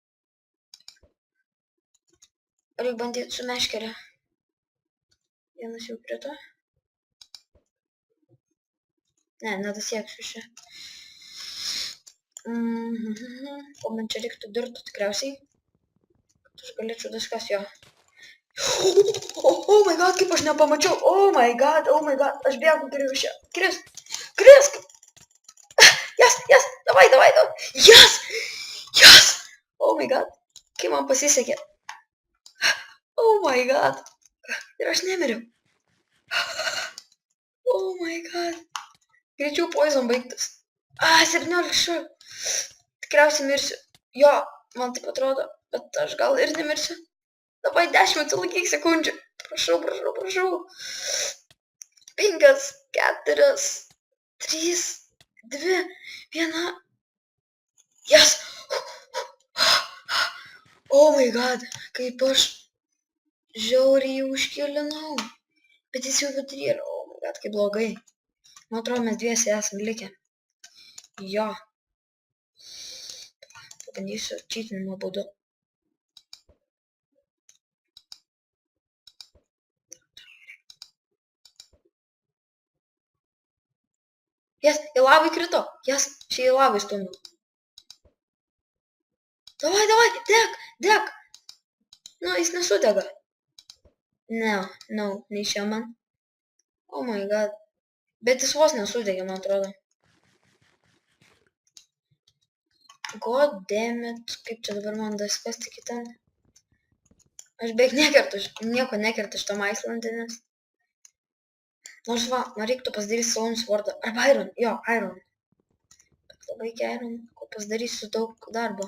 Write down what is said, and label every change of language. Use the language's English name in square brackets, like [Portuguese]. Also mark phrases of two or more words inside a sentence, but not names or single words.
[Lithuanian] Reikia bandyti su meškerė. Vienas jau prie to. Ne, nedasieksiu čia. O man čia reiktų dirtų tikriausiai. Kad aš galėčiau diskas jo. [English] Oh my god, [Lithuanian] kaip aš nepamačiau. [English] Oh my god, [Lithuanian] aš bėgu geriau iš čia. Krisk. Yes, davai. [English] Yes. Oh my god, [Lithuanian] kaip man pasisekė. [English] Oh my god. [Lithuanian] Ir aš nemiriau. [English] Oh my god. [Lithuanian] Greičiau poison baigtas. 17 šau. Tikriausiai mirsiu. Jo, man taip atrodo, bet aš gal ir nemirsiu. Davai 10 laikyk sekundžių. Prašau. 5, 4, 3, 2, 1. [English] Yes. Oh my god, [Lithuanian] kaip aš žiauriai užkilinau. Bet jis jau vidury yra. [English] Oh my god, [Lithuanian] kaip blogai. Man atrodo, mes dviesi esam likę. Jo. Pabandysiu čytinimo būdu. Jas, į lavą įkrito. Jas, čia į lavą įstumiu. Davai, deg. Nu, jis nesudega. No, neišėjo man. [English] Oh my god. [Lithuanian] Bet jis vos nesudegė, man atrodo. [English] God damn it. [Lithuanian] Kaip čia dabar man daskasti iki ten? Aš beveik nieko nekertu iš tom Islandinės. Nors va, man reiktų pasidaryti [English] Stone Swordą. [Lithuanian] Arba Iron, jo, Iron. Bet labai Iron, ko pasidarysiu daug darbo.